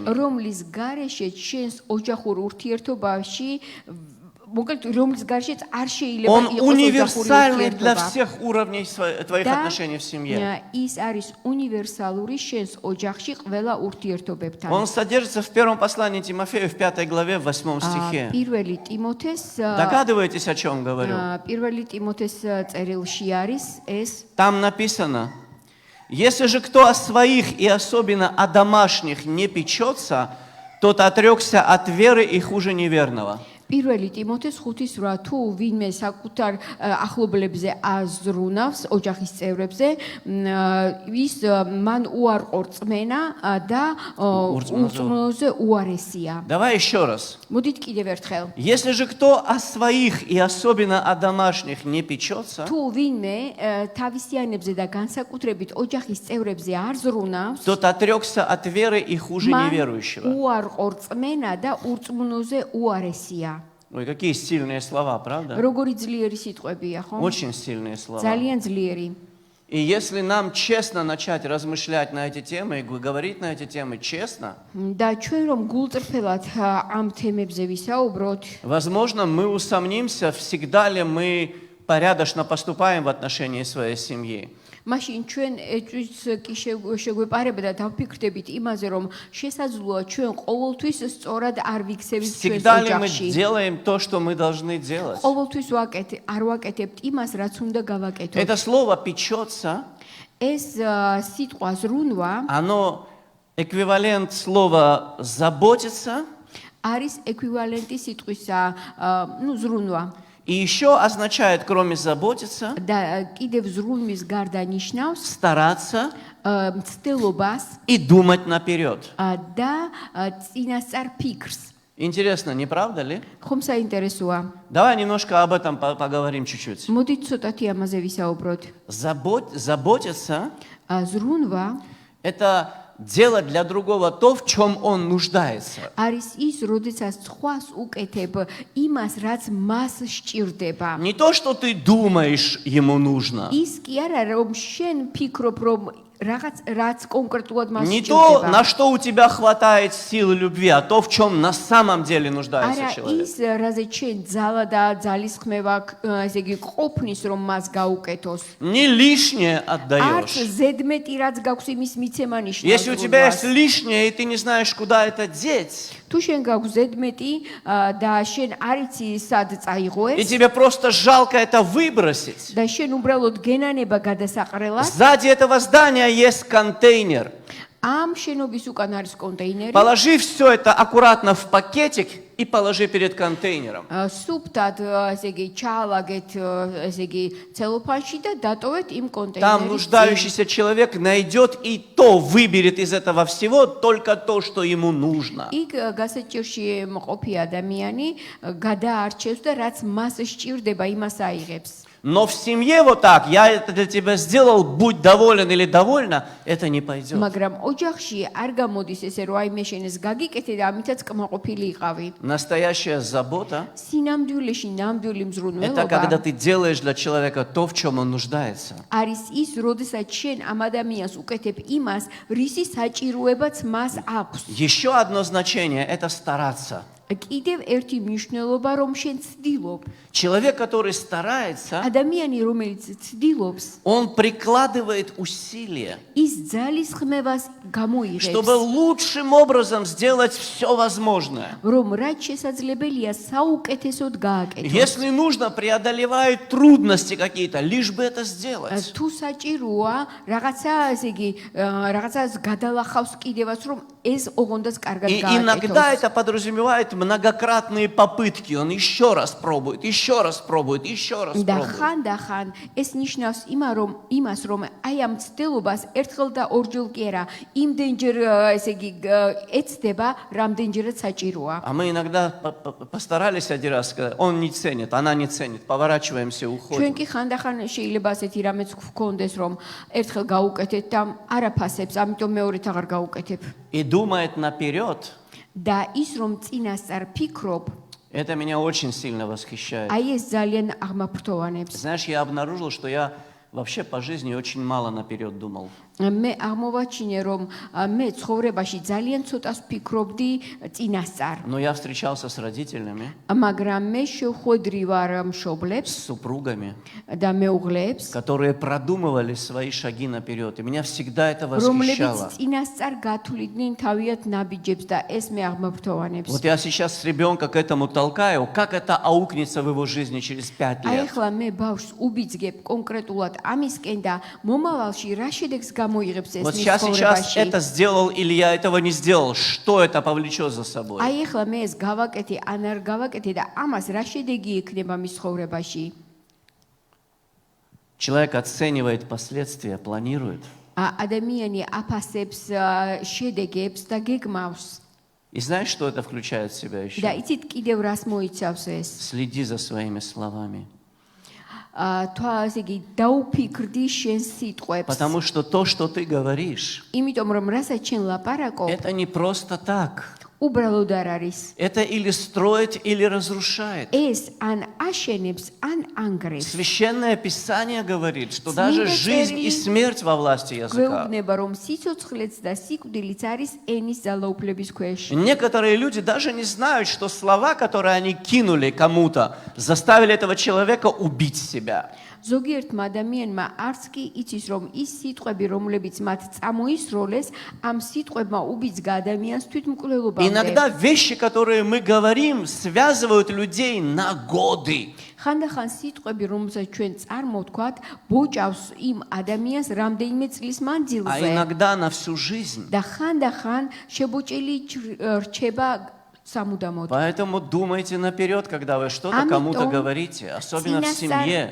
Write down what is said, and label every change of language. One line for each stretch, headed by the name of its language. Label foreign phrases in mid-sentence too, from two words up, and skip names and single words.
Georgian: რომლის გარეშე შენს ოჯახურ ურთიერთობაში მოკლედ რომლის გარშეც არ შეიძლება
Russian: Он
Georgian: იყოს ოჯახური
Russian: универсальный для
Georgian: ურთიერთობა.
Russian: всех уровней твоих
Georgian: და
Russian: отношений в семье.
Georgian: ის არის უნივერსალური შენს ოჯახში ყველა ურთიერთობებთან.
Russian: Он содержится в первом послании Тимофею в 5 главе, в 8 стихе.
Georgian: პირველი ტიმოთეს
Russian: Догадываетесь, о чем говорю?
Georgian: პირველი ტიმოთეს წერილში არის ეს
Russian: Там написано: «Если же кто о своих и особенно о домашних не печется, тот отрекся от веры и хуже неверного».
Georgian: პირველი ტიმოთეს 5:8 თუ ვინმე საკუთარ ახლობლებზე აზრუნავს ოჯახის წევრებზე ის მან უარყო რწმენა და ურწმუნოზე უარესია.
Russian: Давай еще раз.
Georgian: მოდით კიდევ ერთხელ.
Russian: Если же кто о своих и особенно о домашних не печется,
Georgian: თუ ვინმე თავისიანებზე და განსაკუთრებით ოჯახის წევრებზე არ ზრუნავს,
Russian: тот отрекся от веры и хуже
Georgian: მან
Russian: неверующего.
Georgian: უარყო რწმენა და ურწმუნოზე უარესია.
Russian: Ой, какие сильные слова, правда?
Georgian: როგორი ძლიერი სიტყვებია, ხო?
Russian: Очень сильные слова.
Georgian: ძალიან ძლიერი.
Russian: И если нам честно начать размышлять на эти темы и говорить на эти темы честно,
Georgian: და ჩვენ რომ გულწრფელად ამ თემებზე ვისაუბროთ,
Russian: возможно, мы усомнимся, всегда ли мы порядочно поступаем в отношении своей семьи.
Georgian: მაშინ ჩვენ ეწვის კი შეგვეპარება და დავფიქრდებით იმაზე, რომ შესაძლოა ჩვენ ყოველთვის სწორად არ ვიქცევით ჩვენს
Russian: Всегда ли мы
Georgian: ოჯახში.
Russian: делаем то, что мы должны делать?
Georgian: ყოველთვის არ ვაკეთებთ იმას, რაც უნდა გავაკეთოთ.
Russian: Это слово «печется»,
Georgian: ეს სიტყვა ზრუნვა
Russian: оно эквивалент слова «заботиться»
Georgian: არის ეკვივალენტი სიტყვისა, ზრუნვა.
Russian: и еще означает, кроме «заботиться»,
Georgian: და კიდევ ზრუნვის გარდა ნიშნავს
Russian: стараться
Georgian: მცდელობას
Russian: и думать наперед.
Georgian: და წინასწარ фикрს.
Russian: Интересно, не правда ли?
Georgian: ხომ საინტერესოა?
Russian: Давай немножко об этом поговорим чуть-чуть.
Georgian: მოდით ცოტათი ამაზე ვისაუბროთ.
Russian: Заботиться
Georgian: ზრუნვა
Russian: – это делать для другого то, в чем он нуждается.
Georgian: არის ის, როდესაც სხვას უკეთებ იმას, რაც მას სჭირდება.
Russian: Не то, что ты думаешь, ему нужно.
Georgian: ის კი არა, რომ შენ ფიქრობ, რომ რაც კონკრეტულად მას
Russian: Не то,
Georgian: სჭირდება.
Russian: на что у тебя хватает силы любви, а то, в чем на самом деле нуждается
Georgian: არა
Russian: человек.
Georgian: ის, რაზე ჩვენ ძალა და ძალისხმევა, ესე იგი, ყოფნის, რომ მას გაუკეთოს.
Russian: Не лишнее
Georgian: არც
Russian: отдаешь.
Georgian: ზედმეტი რაც გაქვს იმის მიცემა ნიშნავს.
Russian: Если у тебя есть лишнее, и ты не знаешь, куда это деть,
Georgian: თუ შენ გაქვს ზედმეტი და შენ არ იცი სად
Russian: и
Georgian: წაიღო ეს
Russian: тебе просто жалко это выбросить,
Georgian: და შენ უბრალოდ გენანება გადასაყრელად,
Russian: сзади этого здания есть контейнер.
Georgian: ამ შენობის უკან არის კონტეინერი.
Russian: Положи все это аккуратно в пакетик и положи перед контейнером.
Georgian: სუფთად, ესე იგი, ჩაალაგეთ, ესე იგი, ცელოფანში და დატოვეთ იმ
Russian: Там
Georgian: კონტეინერის.
Russian: нуждающийся человек найдет и то выберет из этого всего только то, что ему нужно.
Georgian: იქ გასაჭირში მყოფი ადამიანი გადაარჩევს და რაც მას სჭირდება, იმას აიღებს.
Russian: Но в семье вот так, я это для тебя сделал, будь доволен или довольна, это не пойдет.
Georgian: მაგრამ ოჯახში არ გამოდის ესე, რომ აი მე შენ ეს გაგიკეთე და ამითაც კმაყოფილი იყავი.
Russian: Настоящая забота
Georgian: სინამდვილეში ნამდვილი –
Russian: это
Georgian: მზრუნველობა
Russian: когда ты делаешь для человека то, в чем он нуждается.
Georgian: არის ის, როდესაც შენ ამ ადამიანს უკეთებ იმას, რისი საჭიროებაც მას აქვს.
Russian: Еще одно значение – это стараться.
Georgian: კიდევ ერთი მნიშვნელობა, რომ შენ ცდილობ.
Russian: Человек, который старается,
Georgian: ადამიანი, რომელიც ცდილობს,
Russian: он прикладывает усилия,
Georgian: ის ძალისხმევას გამოიღებს,
Russian: чтобы лучшим образом сделать все возможное.
Georgian: რომ რაც შესაძლებელია საუკეთესოდ გააკეთოს.
Russian: Если нужно, преодолевает трудности какие-то, лишь бы это сделать.
Georgian: თუ საჭიროა, რაღაცა, ესე იგი, რაღაცას გადალახავს კიდევაც, რომ ეს ოღონდაც კარგად
Russian: И иногда
Georgian: გააკეთოს.
Russian: это подразумевает многократные попытки. Он еще раз пробует, еще раз пробует, еще раз
Georgian: და
Russian: пробует.
Georgian: ხანდახან ეს ნიშნავს იმას, რომ აი ამ ცდილობას ერთხელ და ორჯერ კი არა, იმდენჯერ, ესე იგი, ეცდება, რამდენჯერაც საჭიროა.
Russian: А мы иногда постарались один раз сказать, он не ценит, она не ценит, поворачиваемся и
Georgian: ჩვენ
Russian: уходим.
Georgian: კი ხანდახან შეიძლება ასეთი რამეც გქონდეს, რომ ერთხელ გაუკეთეთ და არაფასებს, ამიტომ მეორედ აღარ გაუკეთებ.
Russian: И думает наперед,
Georgian: და ის რომ წინასწარ ფიქრობ,
Russian: это меня очень сильно восхищает.
Georgian: აი ეს ძალიან აღმაფრთოვანებს.
Russian: Знаешь, я обнаружил, что я вообще по жизни очень мало наперед думал.
Georgian: მე აღმოვაჩინე, რომ მე ცხოვრებაში ძალიან ცოტას ფიქრობდი წინასწარ.
Russian: Но я встречался с родителями,
Georgian: მაგრამ მე შეხვედრი ვარ მშობლებს
Russian: с супругами,
Georgian: და მეუღლეებს,
Russian: которые продумывали свои шаги наперед. И меня всегда это
Georgian: რომლებიც
Russian: восхищало.
Georgian: წინასწარ გათვლიდნენ თავიანთ ნაბიჯებს და ეს მე აღმაფრთოვანებს.
Russian: Вот я сейчас с ребенка к этому толкаю, как это аукнется в его жизни через 5
Georgian: აი
Russian: лет.
Georgian: ახლა მე ბავშვს უბიძგებ კონკრეტულად ამისკენ და მომავალში რა შედეგს გამოიღებს ეს
Russian: Вот
Georgian: მის
Russian: сейчас
Georgian: ცხოვრებაში.
Russian: это сделал или я этого не сделал, что это повлечет за собой?
Georgian: აი ახლა მე ეს გავაკეთე ან არ გავაკეთე და ამას რა შედეგი ექნება მის ცხოვრებაში.
Russian: Человек оценивает последствия, планирует.
Georgian: ადამიანი აფასებს შედეგებს და გეგმავს.
Russian: И знаешь, что это включает в себя
Georgian: და
Russian: еще?
Georgian: იცით კიდევ რას მოიცავს ეს?
Russian: Следи за своими словами.
Georgian: ასე იგი დაუფიქრდი შენ სიტყვებს.
Russian: Потому что то, что ты говоришь,
Georgian: იმიტომ რომ რასაც შენ ლაპარაკობ,
Russian: это не просто так.
Georgian: უბრალოდ არ არის.
Russian: Это или строит, или разрушает.
Georgian: ეს ან აშენებს, ან ანგრევს.
Russian: Священное Писание говорит, что даже Цвета жизнь и церкви смерть во власти языка.
Georgian: გვეუბნება რომ სიცოცხლეც და სიკვდილიც არის ენის ძალაუფლების ქვეშ.
Russian: Некоторые люди даже не знают, что слова, которые они кинули кому-то, заставили этого человека убить себя.
Georgian: ზოგიერთმა ადამიანმა არც კი იცის, რომ ის სიტყვები, რომლებიც მათ წამოისროლეს, ამ სიტყვებმა უბიძგა ადამიანს თვითმკვლელობამდე.
Russian: Иногда вещи, которые мы говорим, связывают людей на годы.
Georgian: ხანდახან სიტყვები, რომელსაც ჩვენ წარმოვთქვათ, ბოჭავს იმ ადამიანს რამდენიმე წლის
Russian: А
Georgian: მანძილზე.
Russian: иногда на всю жизнь.
Georgian: და ხანდახან შებოჭილი რჩება სამუდამოდ.
Russian: Поэтому думайте наперед, когда вы что-то кому-то говорите, особенно в семье.